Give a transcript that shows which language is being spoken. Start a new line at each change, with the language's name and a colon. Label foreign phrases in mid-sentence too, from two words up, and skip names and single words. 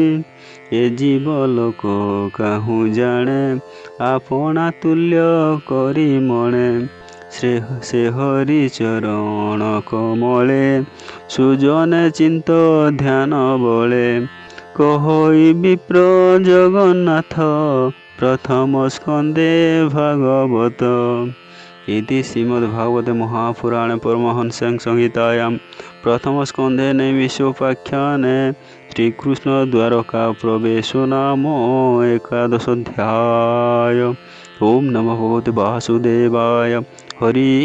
Odia: ଏ ଜୀବ ଲୋକ କାହୁଁ ଜାଣେ ଆପଣା ତୁଲ୍ୟ କରି ମଣେ। ସେ ହରି ଚରଣ କମଳେ ସୁଜନେ ଚିନ୍ତ ଧ୍ୟାନ ବଳେ। କହଇ ବିପ୍ର ଜଗନ୍ନାଥ ପ୍ରଥମ ସ୍କନ୍ଧେ ଭାଗବତ।
Sanskrit: इति श्रीमद्भागवते महापुराणे परमहंस संहितायां प्रथमस्कन्धे नैमिषोपाख्याने श्रीकृष्ण द्वारका प्रवेशो नाम 11 अध्याय। ओम नमो भगवते वासुदेवाय।